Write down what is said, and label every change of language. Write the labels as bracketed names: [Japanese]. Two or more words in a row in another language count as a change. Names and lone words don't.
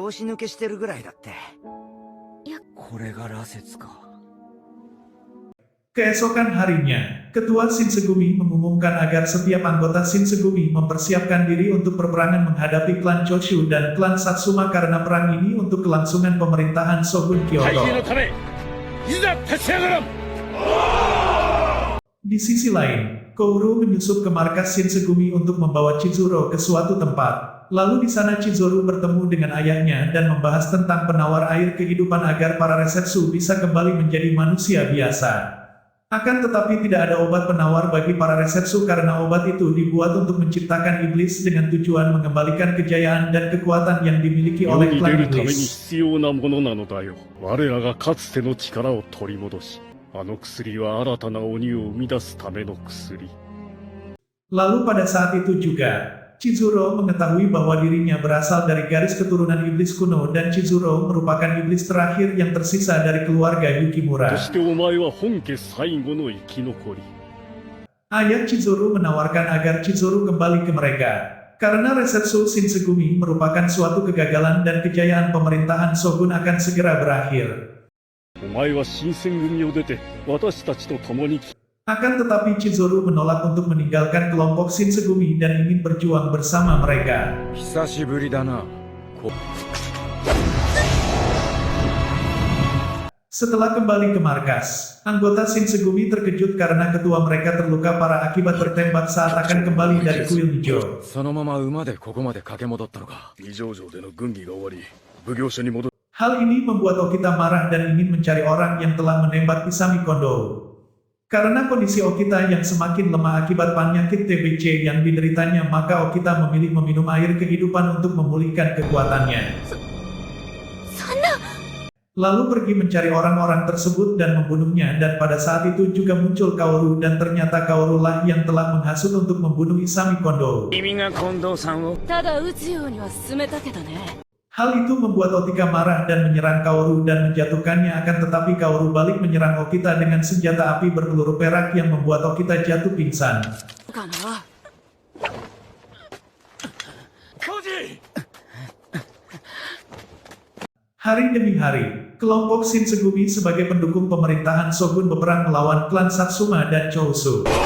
[Indonesian] Keesokan harinya, Ketua Shinsegumi mengumumkan agar setiap anggota Shinsegumi mempersiapkan diri untuk perperangan menghadapi klan Choshu dan klan Satsuma karena perang ini untuk kelangsungan pemerintahan Shogun [Japanese] 大兵の Kyoto. ためいざ立ち上がらん [Indonesian] Di sisi lain, Kouru menyusup ke markas Shinsegumi untuk membawa Chizuru ke suatu tempat. Lalu di sana Chizuru bertemu dengan ayahnya dan membahas tentang penawar air kehidupan agar para Resetsu bisa kembali menjadi manusia biasa. Akan tetapi tidak ada obat penawar bagi para Resetsu karena obat itu dibuat untuk menciptakan iblis dengan tujuan mengembalikan kejayaan dan kekuatan yang dimiliki [Japanese] 世 [Indonesian] oleh [Japanese] に出 [Indonesian] klan [Japanese] るために [Indonesian] iblis. [Japanese] 必要なものなのだよ。我らがかつての力を取り戻し、あの薬は新たな鬼を生み出すための薬。 [Indonesian] Lalu pada saat itu juga, Chizuru mengetahui bahwa dirinya berasal dari garis keturunan iblis kuno dan Chizuru merupakan iblis terakhir yang tersisa dari keluarga [Japanese] そ Yukimura. してお前は本家最後の生き残り。 [Indonesian] Ayah Chizuru menawarkan agar Chizuru kembali ke mereka. Karena Resetsu Shinsegumi merupakan suatu kegagalan dan kejayaan pemerintahan Shogun akan segera berakhir. [Japanese] お前は新選組を出て私たちと共に [Indonesian] Akan tetapi Chizuru menolak untuk meninggalkan kelompok Shinsegumi dan ingin berjuang bersama mereka. [Japanese] 久しぶりだな。 [Indonesian] Setelah kembali ke markas, anggota Shinsegumi terkejut karena ketua mereka terluka parah akibat tertembak saat akan kembali dari kuil hijau. [Japanese] そのまま馬でここまで駆け戻ったのか。二条城での軍議が終わり、奉行所に戻る。 [Indonesian] Hal ini membuat Okita marah dan ingin mencari orang yang telah menembak Isami Kondo. Karena kondisi Okita yang semakin lemah akibat penyakit TBC yang dideritanya, maka Okita memilih meminum air kehidupan untuk memulihkan kekuatannya. [Japanese] そんな [Indonesian] Lalu pergi mencari orang-orang tersebut dan membunuhnya, dan pada saat itu juga muncul Kaoru dan ternyata Kaoru lah yang telah menghasut untuk membunuh Isami Kondo. [Japanese] 君が近藤さんをただ撃つようには進めたけどね。 [Indonesian] Hal itu membuat Okita marah dan menyerang Kaoru dan menjatuhkannya, akan tetapi Kaoru balik menyerang Okita dengan senjata api berpeluru perak yang membuat Okita jatuh pingsan. [Japanese] かな [Indonesian] Hari demi hari, kelompok Shinsegumi sebagai pendukung pemerintahan Shogun berperang melawan klan Satsuma dan Chousu.